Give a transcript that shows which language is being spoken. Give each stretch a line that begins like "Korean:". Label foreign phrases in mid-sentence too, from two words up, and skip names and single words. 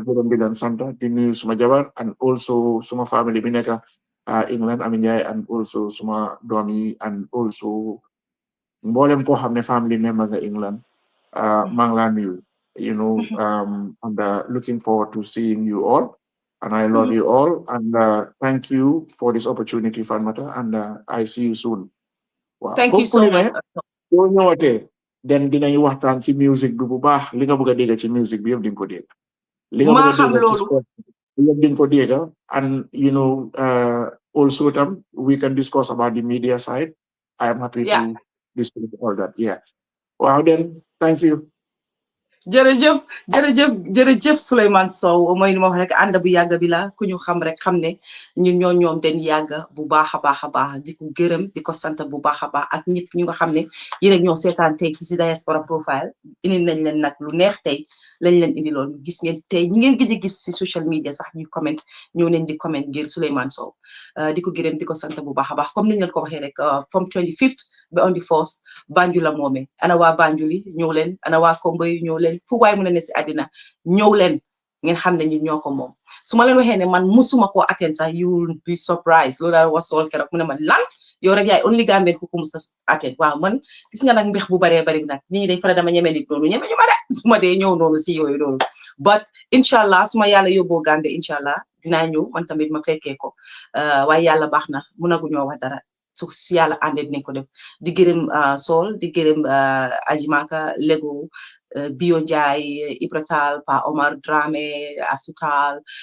Wolof: gërëm di leen sant di nuyu suma jabar
English: and also
Wolof: suma family bi nekk England Ami Ndiaye
English: and also
Wolof: suma doom yi
English: and also
Wolof: mboolem koo xam ne
English: family member
Wolof: nga England maa ngi laa nuyu
English: you know and looking forward to seeing you all and I love you all and thank you for this opportunity Fatoumatta and I see you soon wow thank you so much
Wolof: soo ñëwatee den dinañ waxtaan ci music bi bu baax li nga bëgg a dégg ci music bi yëpp di nga ko dégg li nga bëgg a dégg ci sport yëpp di nga ko dégg
English: and you know also
Wolof: tam
English: we can discuss about the media side I am happy to discuss all that yeah wow then thank you
Wolof: jërëjëf Souleymane Sow mooy li ma wax rek ànd bu yàgg bi la ku ñu xam rek xam ne ñun ñoom den yàgg bu baax a baax di ko gërëm di ko sant bu baax a baax ak ñëpp ñu nga xam ne yéen ak ñoo seetaan tey fi si Diaspora profile indi nañ leen nag lu neex tey lañ leen indi loon gis ngeen tey ñi ngeen gëj a gis si
English: social media
Wolof: sax ñu comment ñëw nañ di comment ngir Souleymane Sow di ko gërëm di ko sant bu baax a baax comme niñ leen ko waxee rek from 25th ba
English: on the 1st
Wolof: Banjul la moome ana waa Banjul yi ñëw leen ana waa Kombo yi ñëw leen fu waay mën a ne si àddina ñëw leen ngeen xam ne ñun ñoo ko moom su ma leen waxee ne man musuma koo attend sax
English: you will be surprised
Wolof: loolu daal was Saul keroog mu ne ma lan yow rek yaay only Gambian ku ko mus a attend waaw man gis nga nag mbex bu baree bari nag nit ñi dañ fa dama ñeme nit noonu ñeme ñu ma de su ma dee ñëw noonu si yooyu noonu but
Arabic: إن شاء الله
Wolof: su ma yàlla yóbboo Gambie
Arabic: إن شاء الله
Wolof: dinaa ñëw man tamit ma fekkee ko waaye yàlla baax na munaguñoo wax dara su si yàlla àndee dinañ ko def di gërëm Saul di gërëm Ajimaka Lego Bio Njie Ibratal Pa Omar Dramé Asutal